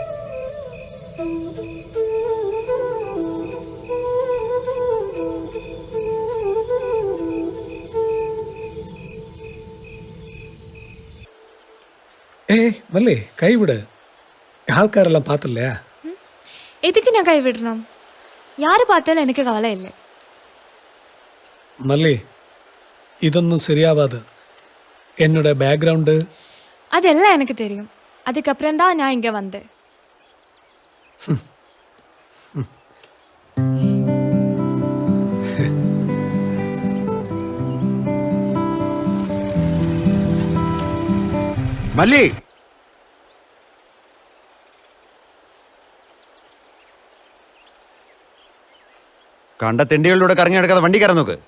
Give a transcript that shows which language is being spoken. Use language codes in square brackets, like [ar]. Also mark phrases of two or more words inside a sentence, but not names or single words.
[ta] ஏய் மல்லி கைவிடு. ஆள்காரெல்லாம் பார்த்துலையா? எதுக்கு நான் கைவிடணும்? யாரு பார்த்தாலும் எனக்கு கவலை இல்லை. [ml] மல்லி ഇതൊന്നും ശരിയാവാതെ. [ta] என்னோட பேக்ரவுண்டு அதெல்லாம் எனக்கு தெரியும். அதுக்கப்புறம் தான் நான் இங்கே வந்தேன். [ml] മല്ലി, കണ്ട തെണ്ടികളിലൂടെ കറങ്ങി നടക്കാതെ വണ്ടി കയറാൻ നോക്ക്.